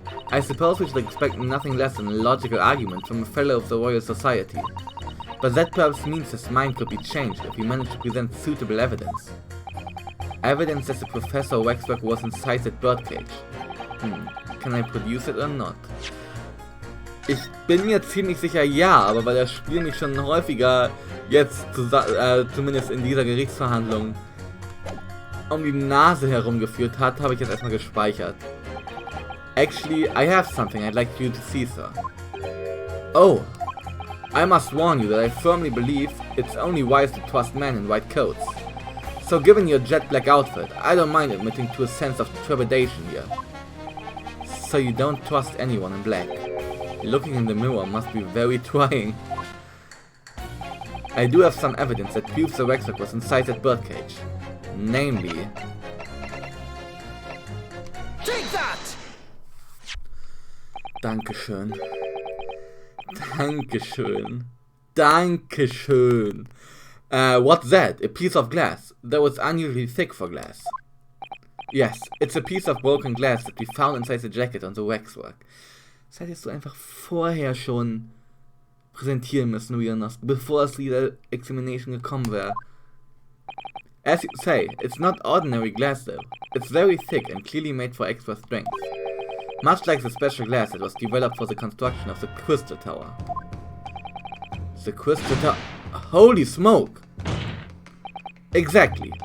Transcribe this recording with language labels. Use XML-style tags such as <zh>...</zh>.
<en>I suppose we should expect nothing less than a logical argument from a fellow of the Royal Society. But that perhaps means his mind could be changed if he managed to present suitable evidence. Evidence that the Professor Waxwork was inside that birdcage. Can I produce it or not?</en> <de>Ich bin mir ziemlich sicher ja, aber weil das Spiel mich schon häufiger jetzt, zumindest in dieser Gerichtsverhandlung, um die Nase herumgeführt hat, habe ich jetzt erstmal gespeichert.</de> <en>Actually, I have something I'd like you to see, sir. Oh, I must warn you that I firmly believe it's only wise to trust men in white coats. So given your jet black outfit, I don't mind admitting to a sense of trepidation here. So you don't trust anyone in black. Looking in the mirror must be very trying. I do have some evidence that proves the Waxwork was inside that birdcage. Namely... Take that!</en> <de>Dankeschön. Dankeschön. Dankeschön.</de> <en>What's that? A piece of glass. That was unusually thick for glass. Yes, it's a piece of broken glass that we found inside the jacket on the Waxwork.</en> <de>Das hättest du einfach vorher schon präsentieren müssen, Rionos, bevor es wieder Examination gekommen wäre.</de> <en>As you say, it's not ordinary glass though. It's very thick and clearly made for extra strength. Much like the special glass that was developed for the construction of the Crystal Tower. The Crystal Tower... Holy smoke! Exactly.</en>